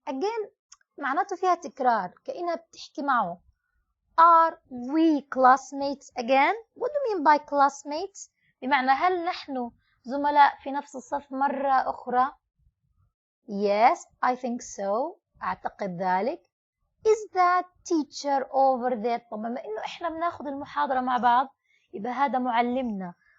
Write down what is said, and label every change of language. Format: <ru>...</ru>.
<ar>Again معناته فيها تكرار كأنها بتحكي معه.</ar> <en>Are we classmates again? What do you mean by classmates?</en> <ar>بمعنى هل نحن زملاء في نفس الصف مرة أخرى؟</ar> <en>Yes, I think so.</en> <ar>أعتقد ذلك.</ar> <en>Is that teacher over there?</en> <ar>طبعا بما إنه إحنا بناخد المحاضرة مع بعض يبقى هذا معلمنا.</ar>